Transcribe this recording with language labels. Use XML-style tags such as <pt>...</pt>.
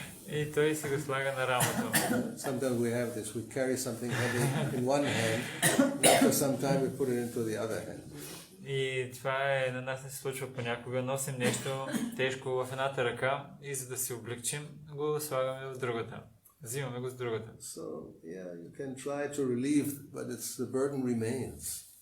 <bg>И той си го слага на рамото.</bg> <en>Sometimes we have this. We carry something heavy in one hand. After some time we put it into the other hand.</en> <bg>И това на нас не се случва понякога. Носим нещо тежко в едната ръка и за да се облегчим, го слагаме в другата. Взимаме го с другата.</bg> <en>So yeah, you can try to relieve, but the burden remains.</en>